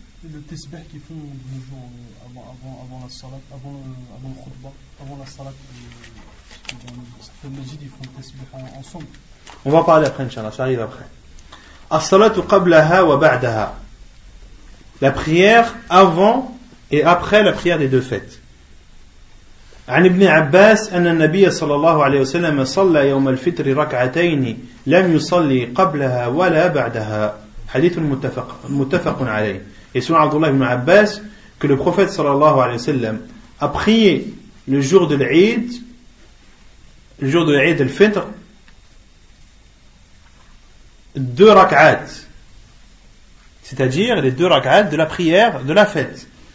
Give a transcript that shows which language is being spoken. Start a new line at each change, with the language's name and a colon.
French: Le tasbih qu'ils font de nos jours avant la salat, avant le khutbah, avant la salat, certains masjids ils font le tasbih ensemble. On va parler après, Inch'Allah, ça arrive après.
Arabic: As-salatu qablaha wa ba'daha.
French: La prière avant et après la prière des 2 fêtes.
Arabic: عن ابن عباس أن النبي صلى الله عليه وسلم صلى يوم الفطر ركعتين لم يصلي قبلها ولا بعدها. حديث متفق عليه.
French: Et selon Abdullah ibn Abbas, que le prophète sallallahu alayhi wa sallam a prié le jour de l'Eid, le jour de l'Eid al-Fitr, 2 rak'at, c'est-à-dire les 2 rak'at de la prière de la fête.